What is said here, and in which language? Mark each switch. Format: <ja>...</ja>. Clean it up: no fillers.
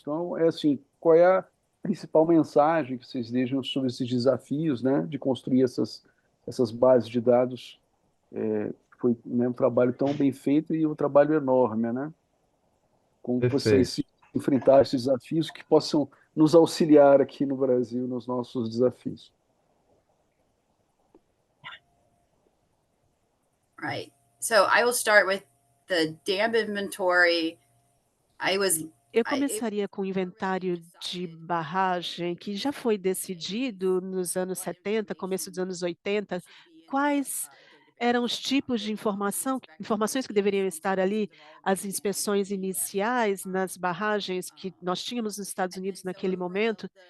<pt>Então, assim, qual é a principal mensagem que vocês deixam sobre esses desafios, né, de construir essas bases de dados? Foi, né, um trabalho tão bem feito e um trabalho enorme, né? Como vocês se enfrentaram esses desafios que possam nos auxiliar aqui no Brasil nos nossos desafios.</pt> <en>Right. So I will start with the dam inventory.</en> <pt>Eu começaria com o inventário de barragem, que já foi decidido nos anos 70, começo dos anos 80, quais eram os tipos de informações que deveriam estar ali, as inspeções iniciais nas barragens que nós tínhamos nos Estados Unidos naquele momento.</pt>